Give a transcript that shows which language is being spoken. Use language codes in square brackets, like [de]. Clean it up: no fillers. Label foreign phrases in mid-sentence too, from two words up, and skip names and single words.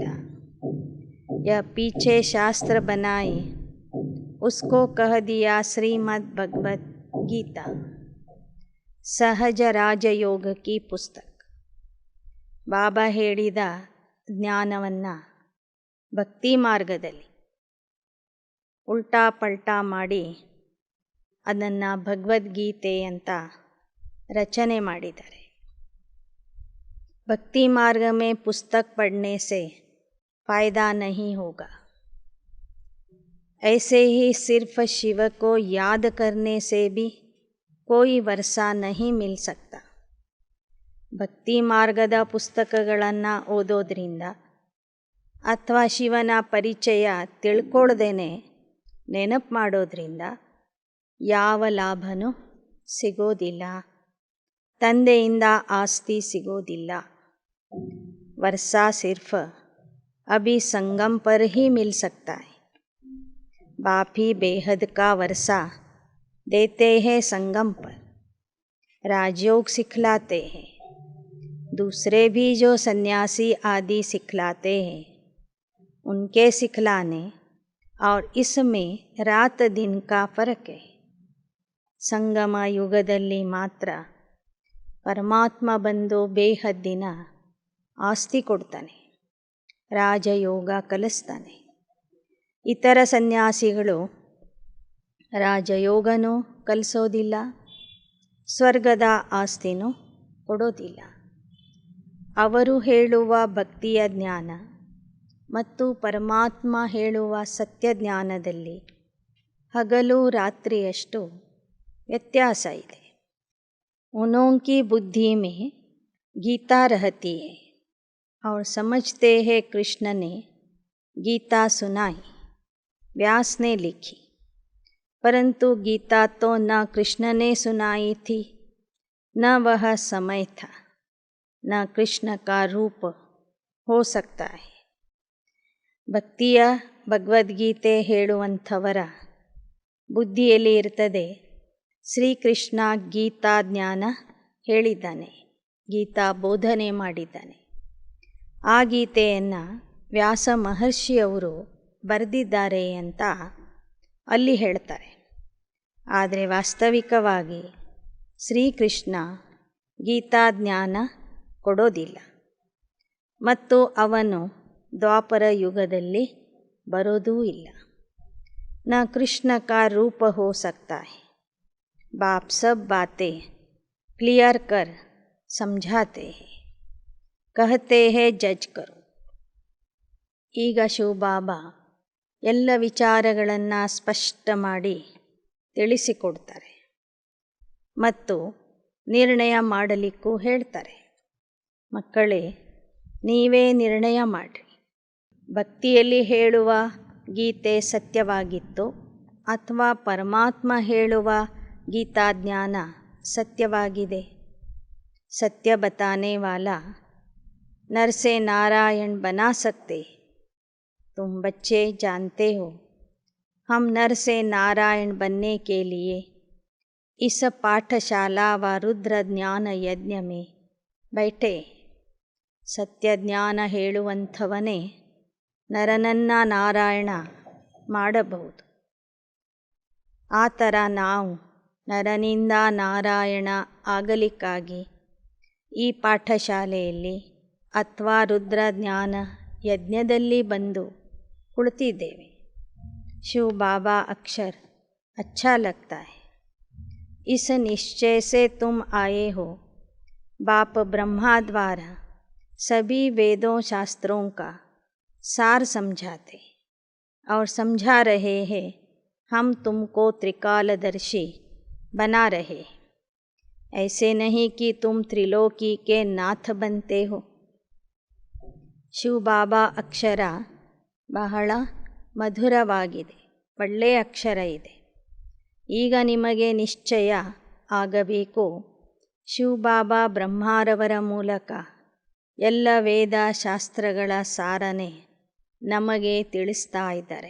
[hi] ये पीछे शास्त्र बनाई उसको कह दिया श्रीमद् भगवद् गीता सहज राजयोग की पुस्तक. [kn] ಬಾಬಾ ಹೇಳಿದ ಜ್ಞಾನವನ್ನು ಭಕ್ತಿ ಮಾರ್ಗದಲ್ಲಿ ಉಲ್ಟಾ ಪಲ್ಟಾ ಮಾಡಿ ಅದನ್ನು ಭಗವದ್ಗೀತೆ ಅಂತ ರಚನೆ ಮಾಡಿದ್ದಾರೆ. [hi] भक्ति मार्ग में पुस्तक पढ़ने से फ़ायदा नहीं होगा. ऐसे ही सिर्फ शिव को याद करने से भी कोई वर्षा नहीं मिल सकता. [kn] ಭಕ್ತಿ ಮಾರ್ಗದ ಪುಸ್ತಕಗಳನ್ನು ಓದೋದ್ರಿಂದ ಅಥವಾ ಶಿವನ ಪರಿಚಯ ತಿಳ್ಕೊಳ್ದೇನೆ ನೆನಪು ಮಾಡೋದ್ರಿಂದ ಯಾವ ಲಾಭನೂ ಸಿಗೋದಿಲ್ಲ. ತಂದೆಯಿಂದ ಆಸ್ತಿ ಸಿಗೋದಿಲ್ಲ. [hi] वर्षा सिर्फ अभी संगम पर ही मिल सकता है. बाप ही बेहद का वर्षा देते हैं संगम पर. राजयोग सिखलाते हैं. दूसरे भी जो सन्यासी आदि सिखलाते हैं उनके सिखलाने और इसमें रात दिन का फ़र्क है. [kn] ಸಂಗಮ ಯುಗದಲ್ಲಿ ಮಾತ್ರ ಪರಮಾತ್ಮ ಬಂದು ಬೇಹದ್ದಿನ ಆಸ್ತಿ ಕೊಡ್ತಾನೆ, ರಾಜಯೋಗ ಕಲಿಸ್ತಾನೆ. ಇತರ ಸನ್ಯಾಸಿಗಳು ರಾಜಯೋಗನೂ ಕಲಿಸೋದಿಲ್ಲ, ಸ್ವರ್ಗದ ಆಸ್ತಿನೂ ಕೊಡೋದಿಲ್ಲ. ಅವರು ಹೇಳುವ ಭಕ್ತಿಯ ಜ್ಞಾನ ಮತ್ತು ಪರಮಾತ್ಮ ಹೇಳುವ ಸತ್ಯ ಜ್ಞಾನದಲ್ಲಿ ಹಗಲು ರಾತ್ರಿಯಷ್ಟು ವ್ಯತ್ಯಾಸ ಇದೆ. [hi] उन्हों की बुद्धि में गीता रहती है और समझते हैं कृष्ण ने गीता सुनाई, व्यास ने लिखी. परंतु गीता तो न कृष्ण ने सुनाई थी, न वह समय था, न कृष्ण का रूप हो सकता है. [kn] ಭಕ್ತಿಯ ಭಗವದ್ಗೀತೆ ಹೇಳುವಂಥವರ ಬುದ್ಧಿಯಲ್ಲಿ ಇರ್ತದೆ ಶ್ರೀಕೃಷ್ಣ ಗೀತಾ ಜ್ಞಾನ ಹೇಳಿದ್ದಾನೆ, ಗೀತಾ ಬೋಧನೆ ಮಾಡಿದ್ದಾನೆ. ಆ ಗೀತೆಯನ್ನು ವ್ಯಾಸ ಮಹರ್ಷಿಯವರು ಬರೆದಿದ್ದಾರೆ ಅಂತ ಅಲ್ಲಿ ಹೇಳ್ತಾರೆ. ಆದರೆ ವಾಸ್ತವಿಕವಾಗಿ ಶ್ರೀಕೃಷ್ಣ ಗೀತಾ ಜ್ಞಾನ ಕೊಡೋದಿಲ್ಲ ಮತ್ತು ಅವನು ದ್ವಾಪರ ಯುಗದಲ್ಲಿ ಬರೋದೂ ಇಲ್ಲ. [hi] न कृष्ण का रूप हो सकता है. बाप सब बातें क्लियर कर समझाते हैं, कहते हैं जज करो. [kn] ಈಗ ಶಿವಬಾಬಾ ಎಲ್ಲ ವಿಚಾರಗಳನ್ನು ಸ್ಪಷ್ಟ ಮಾಡಿ ತಿಳಿಸಿಕೊಡ್ತಾರೆ ಮತ್ತು ನಿರ್ಣಯ ಮಾಡಲಿಕ್ಕೂ ಹೇಳ್ತಾರೆ. ಮಕ್ಕಳೇ, ನೀವೇ ನಿರ್ಣಯ ಮಾಡಿರಿ. ಭಕ್ತಿಯಲ್ಲಿ ಹೇಳುವ ಗೀತೆ ಸತ್ಯವಾಗಿತ್ತು ಅಥವಾ ಪರಮಾತ್ಮ ಹೇಳುವ ಗೀತಾ ಜ್ಞಾನ ಸತ್ಯವಾಗಿದೆ. [hi] सत्य बताने वाला नर से नारायण बना सकते. तुम बच्चे जानते हो हम नर से नारायण बनने के लिए इस पाठशाला व रुद्र ज्ञान यज्ञ में बैठे. [kn] ಸತ್ಯ ಜ್ಞಾನ ಹೇಳುವಂಥವನೇ ನರನನ್ನ ನಾರಾಯಣ ಮಾಡಬಹುದು. ಆ ಥರ ನಾವು ನರನಿಂದ ನಾರಾಯಣ ಆಗಲಿಕ್ಕಾಗಿ ಈ ಪಾಠಶಾಲೆಯಲ್ಲಿ ಅಥವಾ ರುದ್ರ ಜ್ಞಾನ ಯಜ್ಞದಲ್ಲಿ ಬಂದು ಕುಳಿತಿದ್ದೇವೆ. [hi] शिव बाबा अक्षर अच्छा लगता है. इस निश्चय से तुम आए हो. बाप ब्रह्मा द्वारा सभी वेदों शास्त्रों का सार समझाते और समझा रहे हैं. हम तुमको त्रिकालदर्शी बना रहे. ऐसे नहीं कि तुम त्रिलोकी के नाथ बनते हो. [kn] ಶಿವಬಾಬಾ ಅಕ್ಷರ ಬಹಳ ಮಧುರವಾಗಿದೆ, ಒಳ್ಳೆಯ ಅಕ್ಷರ ಇದೆ. ಈಗ ನಿಮಗೆ ನಿಶ್ಚಯ ಆಗಬೇಕು, ಶಿವಬಾಬಾ ಬ್ರಹ್ಮಾರವರ ಮೂಲಕ ಎಲ್ಲ ವೇದ ಶಾಸ್ತ್ರಗಳ ಸಾರನೆ ನಮಗೆ ತಿಳಿಸ್ತಾ ಇದ್ದಾರೆ.